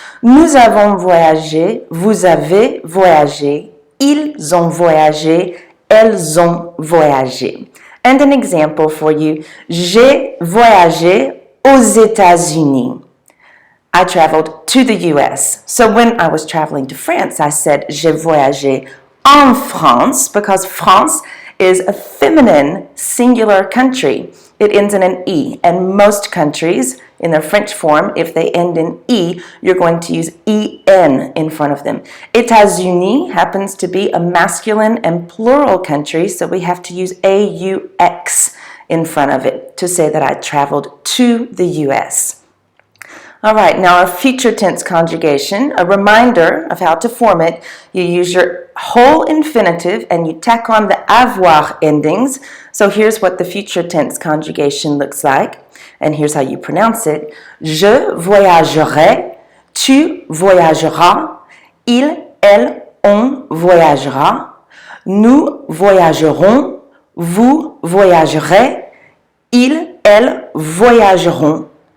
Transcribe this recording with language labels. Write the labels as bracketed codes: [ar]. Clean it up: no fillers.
[fr] Nous avons voyagé, vous avez voyagé, ils ont voyagé, elles ont voyagé. [en] And an example for you, [fr] j'ai voyagé aux États-Unis. [en] I traveled to the US. So when I was traveling to France, I said [fr] j'ai voyagé en France [en] because France is a feminine singular country. It ends in an E, and most countries in their French form, if they end in E, you're going to use EN in front of them. États-Unis happens to be a masculine and plural country, so we have to use AUX in front of it to say that I traveled to the US. All right, now our future tense conjugation, a reminder of how to form it. You use your whole infinitive and you tack on the avoir endings. So here's what the future tense conjugation looks like, and here's how you pronounce it. [fr] Je voyagerai, tu voyageras, il, elle, on voyagera, nous voyagerons, vous voyagerez, ils, elles voyageront.